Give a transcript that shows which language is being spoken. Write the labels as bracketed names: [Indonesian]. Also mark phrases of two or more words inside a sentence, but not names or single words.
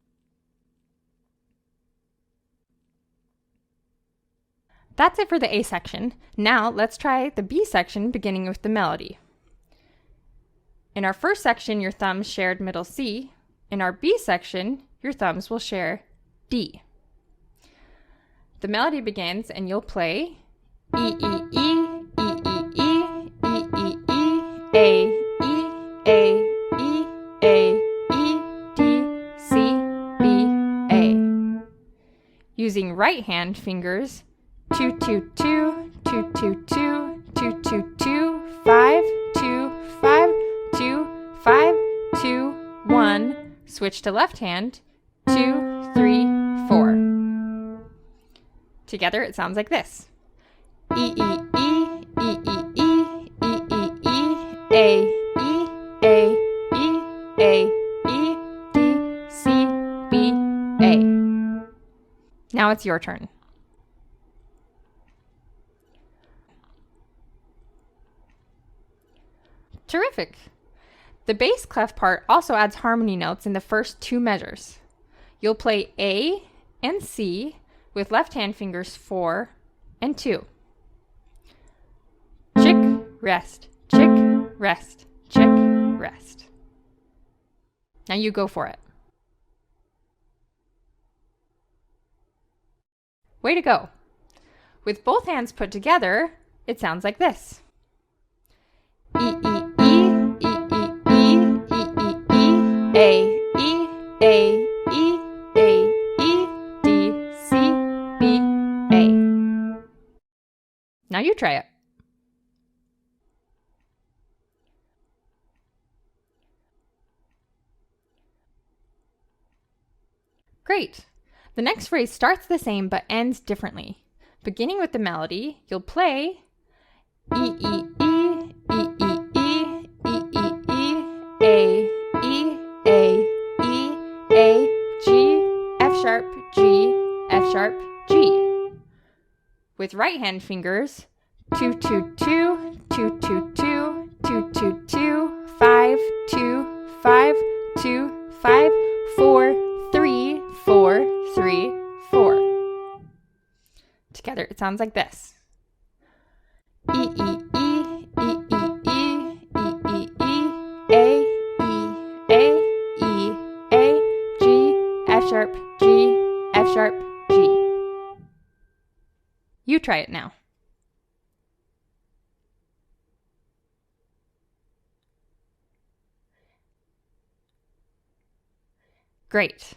[English] That's it for the A section. Now let's try the B section beginning with the melody. In our first section, your thumbs shared middle C. In our B section, your thumbs will share D. The melody begins and you'll play E, E, E, E, E, E, E, E, E, A, E, A, E, A, E, D, C, B, A. Using right hand fingers 2, 2, 2, 2, 2, 2, 2, 2, 2, 5, 2, 5, 2, 5, 2, 1. Switch to left hand 2, 3, 4. Together it sounds like this. E, E, E, E, E, E, E, E, E, A, E, A, E, A, E, D, C, B, A. Now it's your turn. Terrific! The bass clef part also adds harmony notes in the first two measures. You'll play A and C with left hand fingers 4 and 2. Chick, rest, chick, rest, chick, rest. Now you go for it. Way to go. With both hands put together, it sounds like this. E, E, E, E, E, E, E, E, E, A, E, A, E, A, E, D, C, B, A. Now you try it. Great. The next phrase starts the same but ends differently. Beginning with the melody, you'll play E, E, E, E, E, E, E, E, E, A, E, A, E, A, G, F sharp, G, F sharp, G. With right hand fingers, 2, 2, 2, 2, 2, 2, 2, 2, 2, 5, 2, 5, 2, 5, 4, 3, 4, 3, 4. Together it sounds like this. E, E, E, E, E, E, E, E, E, A, E, A, E, A, G, F sharp, G, F sharp, G. You try it now. Great.